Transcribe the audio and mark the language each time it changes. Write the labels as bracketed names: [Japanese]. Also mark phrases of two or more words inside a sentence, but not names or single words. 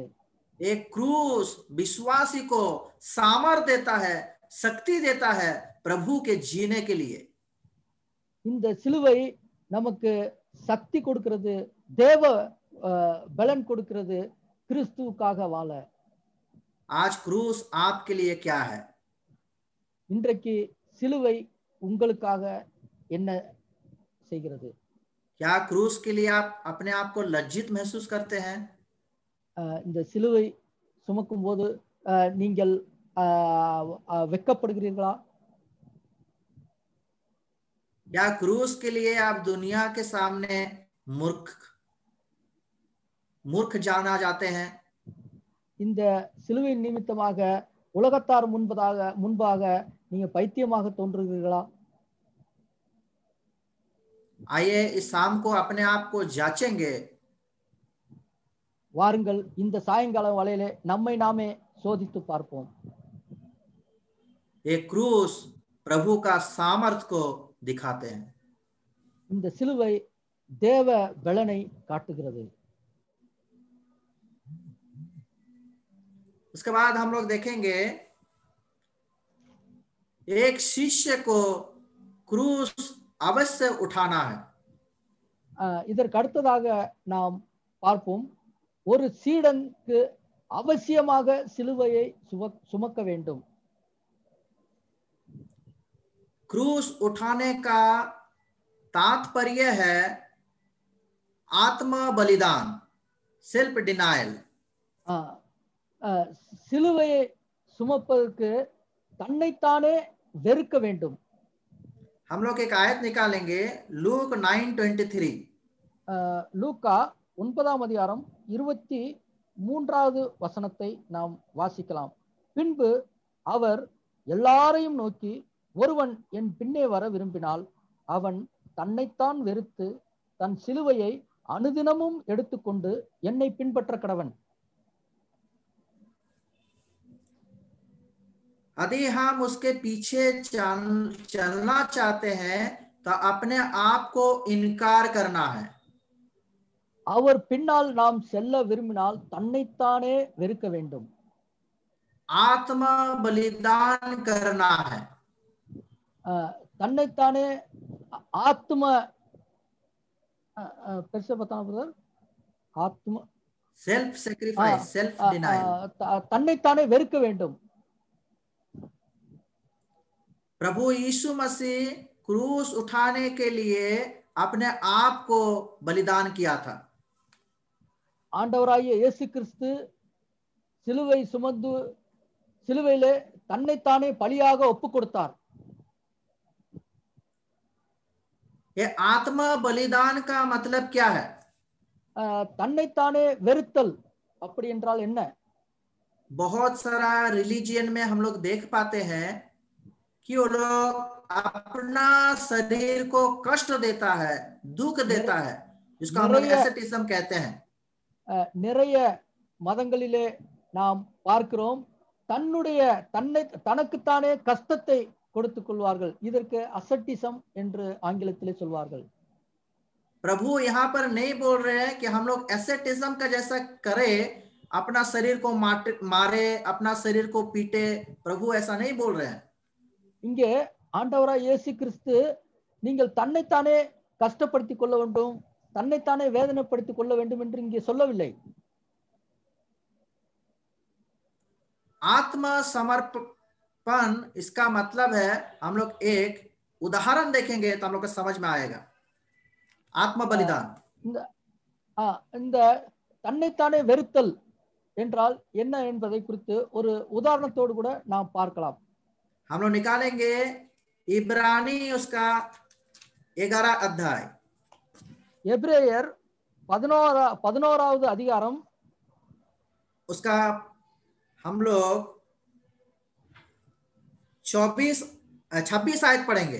[Hindi] एक क्रूस विश्वासी को सामर्थ देता है, शक्ति देता है प्रभु के जीने के लिए. [Tamil] இந்த சிலுவை நமக்கு சக்தி கொடுக்கிறது, தேவ பலன் கொடுக்கிறது கிறிஸ்துவுக்காக வாழ. [Hindi] आज क्रूस आपके लिए क्या है? [Tamil] இன்றைக்கு சிலுவை உங்களுக்காக என்ன செய்கிறது? [Hindi] क्या क्रूस के लिए आप अपने आप को लज्जित महसूस करते हैं? [Tamil] இந்த சிலுவை சுமக்கும் போது நீங்கள் வெட்கப்படுகிறீர்களா? [Hindi] या क्रूस के लिए आप दुनिया के सामने मूर्ख जाना जाते हैं? [Tamil] இந்த சிலுவை நிமித்தமாக உலகத்தார் முன்பாக நீங்க பைத்தியமாக தோன்றுகிறீர்களா? [Hindi] आइए इस शाम को अपने आप को जांचेंगे. [Tamil] வாருங்கள் இந்த சாயங்கால வேளையிலே நம்மை நாமே சோதித்து பார்ப்போம். [Hindi] ये क्रूस प्रभु का सामर्थ को दिखाते हैं. [Tamil] இந்த சிலுவை தேவ பலனை காட்டுகிறது. [Hindi] उसके बाद हम लोग देखेंगे एक शिष्य को क्रूस अवश्य उठाना है. [Tamil] இதற்கு அடுத்ததாக நாம் பார்ப்போம், ஒரு சீடனுக்கு அவசியமாக சிலுவையை சுமக்க வேண்டும். [Hindi] क्रूस उठाने का तात्पर्य है आत्म बलिदान, [English] self denial. [Tamil] சிலுவையை சுமப்பதற்கு தன்னைத்தானே வெறுக்க வேண்டும். [Hindi] हम लोग एक आयत निकालेंगे, लूक 9:23. [Tamil] லூக்கா 9ஆம் அதிகாரம் 23வது வசனத்தை நாம் வாசிக்கலாம். பின்பு அவர் எல்லாரையும் நோக்கி, ஒருவன் என் பின்னே வர விரும்பினால் அவன் தன்னைத்தான் வெறுத்து தன் சிலுவையை அனுதினமும் எடுத்துக்கொண்டு என்னை பின்பற்ற கடவன். [Hindi] यदि हम उसके पीछे चलना चाहते हैं तो अपने आप को इनकार करना है. [Tamil] அவர் பின்னால் நாம் செல்ல விரும்பினால் தன்னைத்தானே வெறுக்க வேண்டும். [Hindi] आत्म बलिदान करना है. [Tamil] தன்னைத்தானே ஆத்ம பெருசா [Hindi] बताओ ब्रदर, [Tamil] ஆத்ம [English] self sacrifice, self denial. [Tamil] தன்னைத்தானே வெறுக்க வேண்டும். [Hindi] प्रभु यीशु मसीह क्रूस उठाने के लिए अपने आप को बलिदान किया था. [Tamil] ஆண்டவராகிய இயேசு கிறிஸ்து சிலுவை சுமந்து சிலுவையிலே தன்னைத்தானே பலியாக ஒப்பு கொடுத்தார். [Hindi] ये आत्म बलिदान का मतलब क्या है? [Tamil] தன்னைத்தானே வெறுத்தல் அப்படி என்றால் என்ன? [Hindi] बहुत सारा रिलीजियन में हम लोग देख पाते हैं कि वो लोग अपना शरीर को कष्ट देता है, दुख देता है, जिसको हम लोग एसेटिज्म कहते हैं. [Tamil] நிறைய மதங்களிலே நாம் பார்க்கிறோம். தனக்குத்தானே கஷ்டத்தை கொடுத்துக் கொள்வார்கள். இதற்கு அசட்டிசம் என்று ஆங்கிலத்திலே சொல்வார்கள். [Hindi] प्रभु यहाँ पर नहीं बोल रहे हैं कि हम लोग एसेटिज्म का जैसा करें, अपना शरीर को मारे, अपना शरीर को पीटे. प्रभु ऐसा नहीं बोल रहे हैं. [Tamil] இங்கே ஆண்டவராய் இயேசு கிறிஸ்து நீங்கள் தன்னைத்தானே கஷ்டப்படுத்திக் கொள்ள வேண்டும், தன்னைத்தானே வேதனைப்படுத்திக் கொள்ள வேண்டும் என்று இங்கே சொல்லவில்லை. [Hindi] आत्मसमर्पण इसका मतलब है, हम लोग एक उदाहरण देखेंगे तो हम लोग को समझ में आएगा. आत्म बलिदान. [Tamil] இந்த தன்னைத்தானே வெறுத்தல் என்றால் என்ன என்பதை குறித்து ஒரு உதாரணத்தோடு கூட நாம் பார்க்கலாம். [Hindi] हम लोग निकालेंगे इब्रानी उसका 11 अध्याय. [Tamil] எபிரேயர் 11வது அதிகாரம் [Hindi] उसका हम लोग 26 आयत पढ़ेंगे.